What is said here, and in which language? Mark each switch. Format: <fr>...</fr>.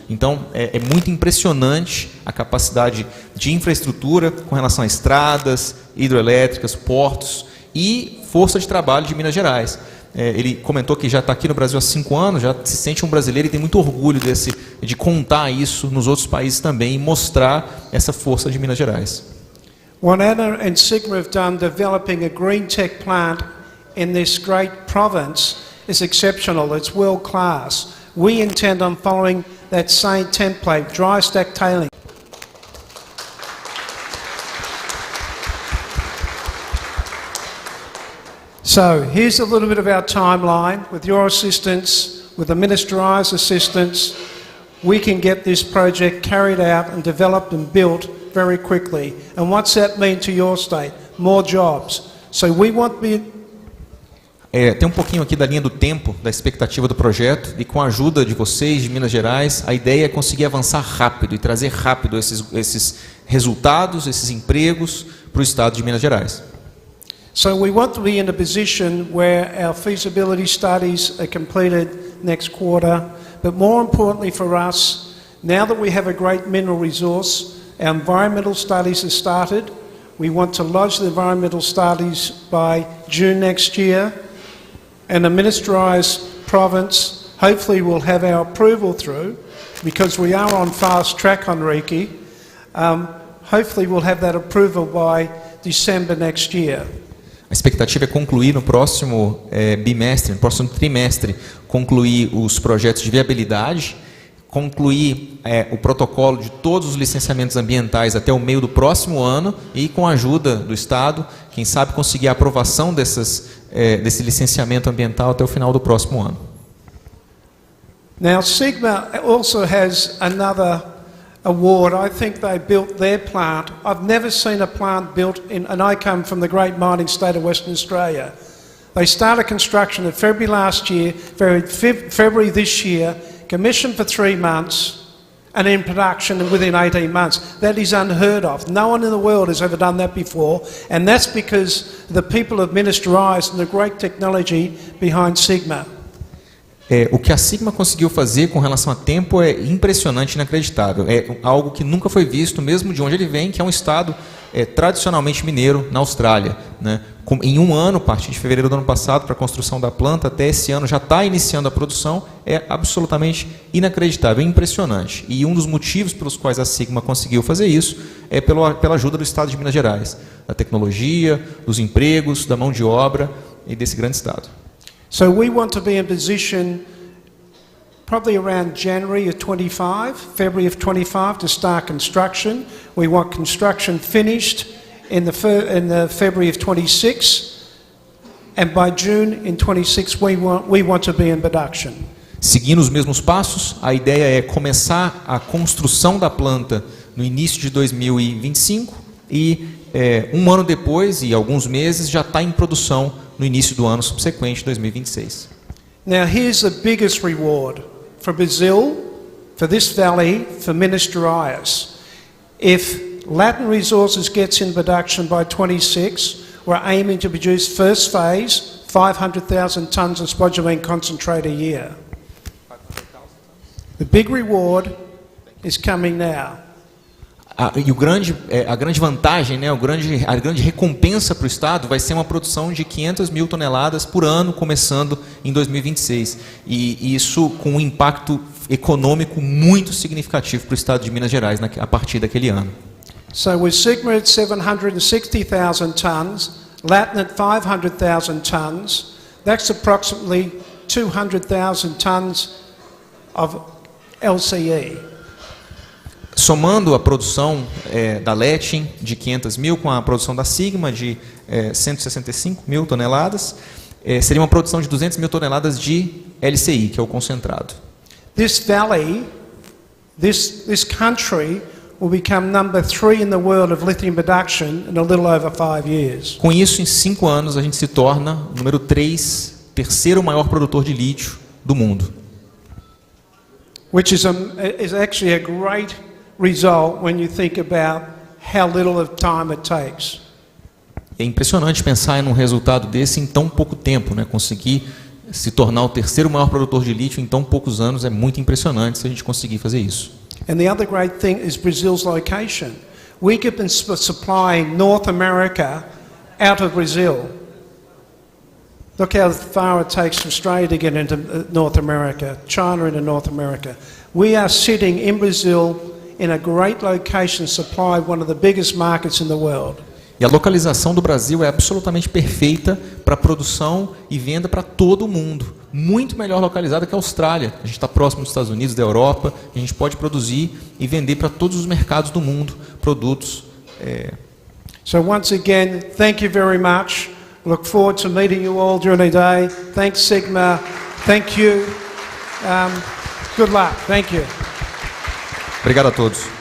<pt>Então, é muito impressionante a capacidade de infraestrutura com relação a estradas, hidrelétricas, portos e força de trabalho de Minas Gerais. Ele comentou que já está aqui no Brasil há 5 anos, já se sente um brasileiro e tem muito orgulho de contar isso nos outros países também e mostrar essa força de Minas Gerais.</pt> <en>What Anna and Sigma have done developing a green tech plant in this great province is exceptional. It's world class. We intend on following that same template, dry stack tailing. So here's a little bit of our timeline. With your assistance, with the Minas Gerais assistance, we can get this project carried out and developed and built very quickly. And what's that mean to your state? More jobs. So we want</en> <pt>tem um pouquinho aqui da linha do tempo, da expectativa do projeto, e com a ajuda de vocês, de Minas Gerais, a ideia é conseguir avançar rápido e trazer rápido esses resultados, esses empregos para o estado de Minas Gerais.</pt> <en>So we want to be in a position where our feasibility studies are completed next quarter, but more importantly for us, now that we have a great mineral resource, our environmental studies have started. We want to lodge the environmental studies by June next year, and the Minas Gerais province hopefully will have our approval through, because we are on fast track, Henrique. Hopefully we'll have that approval by December next year.</en> <pt>A expectativa é concluir no próximo bimestre, no próximo trimestre, concluir os projetos de viabilidade concluir o protocolo de todos os licenciamentos ambientais até o meio do próximo ano e, com a ajuda do Estado, quem sabe conseguir a aprovação desse licenciamento ambiental até o final do próximo ano.</pt> <en>Now, Sigma also has another award. I think they built their plant. I've never seen a plant built and I come from the great mining state of Western Australia. They started construction in February last year, February this year, commissioned for 3 months, and in production within 18 months. That is unheard of. No one in the world has ever done that before, and that's because the people of Minister Eyes and the great technology behind Sigma.</en> <pt>O que a Sigma conseguiu fazer com relação a tempo é impressionante, inacreditável. É algo que nunca foi visto, mesmo de onde ele vem, que é um estado tradicionalmente mineiro na Austrália, né? Em um ano, a partir de fevereiro do ano passado, para a construção da planta, até esse ano já está iniciando a produção, é absolutamente inacreditável, é impressionante. E um dos motivos pelos quais a Sigma conseguiu fazer isso é pela ajuda do Estado de Minas Gerais, da tecnologia, dos empregos, da mão de obra e desse grande estado.</pt> <en>So we want to be in position probably around January of 25, February of 25 to start construction. We want construction finished in the February of 26, and by June in 26 we want to be in production.</en> <pt>Seguindo os mesmos passos, a ideia é começar a construção da planta no início de 2025 e um ano depois e alguns meses já está em produção no início do ano subsequente, 2026.</pt> <en>Now here's the biggest reward for Brazil, for this valley, for Minister Eyes. If Latin Resources gets in production by 26, we're aiming to produce first phase 500,000 tonnes of spodumene concentrate a year. The big reward is coming now.</en> <pt>A grande vantagem, né, a grande recompensa para o Estado vai ser uma produção de 500 mil toneladas por ano, começando em 2026. E isso com um impacto econômico muito significativo para o Estado de Minas Gerais a partir daquele ano.</pt> <en>So with Sigma at 760,000 tonnes, Latin at 500,000 tonnes, that's approximately 200,000 tonnes of LCE.</en> <pt>Somando a produção da Latin de 500 mil com a produção da Sigma de 165 mil toneladas, seria uma produção de 200 mil toneladas de LCI, que é o concentrado.</pt> <en>This valley, this country will become number 3 in the world of lithium production in a little over 5 years.</en> <pt>Com isso, em 5 anos, a gente se torna o número 3, terceiro maior produtor de lítio do mundo.</pt> <en>Which is actually a great result when you think about how little of time it takes.</en> <pt>É impressionante pensar em um resultado desse em tão pouco tempo, né? Conseguir se tornar o terceiro maior produtor de lítio em tão poucos anos é muito impressionante se a gente conseguir fazer isso.</pt> <en>And the other great thing is Brazil's location. We have been supplying North America out of Brazil. Look how far it takes from Australia to get into North America, China into North America. We are sitting in Brazil in a great location, supply one of the biggest markets in the world.</en> <pt>E a localização do Brasil é absolutamente perfeita para produção e venda para todo o mundo. Muito melhor localizada que a Austrália. A gente está próximo dos Estados Unidos, da Europa. A gente pode produzir e vender para todos os mercados do mundo produtos.</pt> <en>So once again, thank you very much. Look forward to meeting you all during the day. Thanks, Sigma. Thank you. Good luck. Thank you.</en> <pt>Obrigado a todos.</pt>